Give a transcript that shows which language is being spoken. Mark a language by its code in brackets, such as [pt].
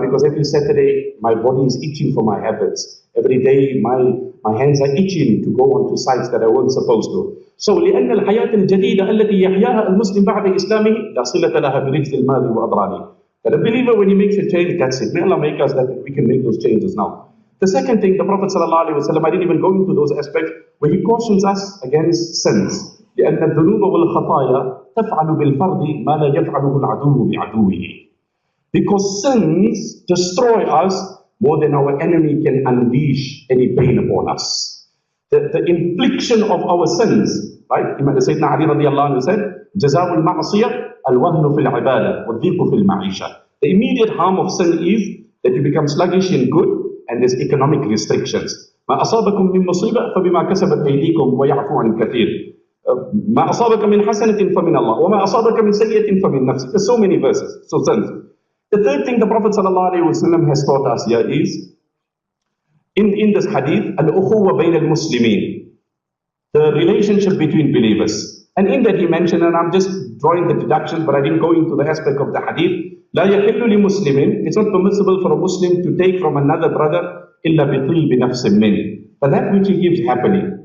[en] Because every Saturday my body is itching for my habits. Every day my hands are itching to go onto sites that I wasn't supposed to. [ar] So لأن الحياة الجديدة التي يحياها المسلم بعد إسلامه لا صلة لها برجز المال وأضراره. [en] That a believer, when he makes a change, that's it. May Allah make us that we can make those changes now. The second thing, the Prophet ﷺ, I didn't even go into those aspects, where he cautions us against sins. [ar] لأن الذنوب والخطايا تفعل بالفرد ما لا يفعله العدو بعدوه. [en] Because sins destroy us more than our enemy can unleash any pain upon us. The infliction of our sins, right? Sayyidina Ali radiallahu anhu said, [ar] Jazawul ma'asiyah al-wahnu fil ibadah, wa dhiqu fil ma'isha. [en] The immediate harm of sin is that you become sluggish in good and there's economic restrictions. [ar] ما أصابكم من مصيبة فبما كسبت أيديكم ويعفو عن كثير. ما أصابك من حسنة فمن الله وما أصابك من سيئة فمن نفسك. [en] There's so many verses, so sins. The third thing the Prophet ﷺ has taught us here is, in this hadith, [ar] al-ukhuwa bayna al-muslimin, [en] the relationship between believers. And in that he mentioned, and I'm just drawing the deductions, but I didn't go into the aspect of the hadith, [ar] لا يحل لمسلم, [en] it's not permissible for a Muslim to take from another brother [ar] إلا بطيب نفس منه, [en] but that which he gives happily.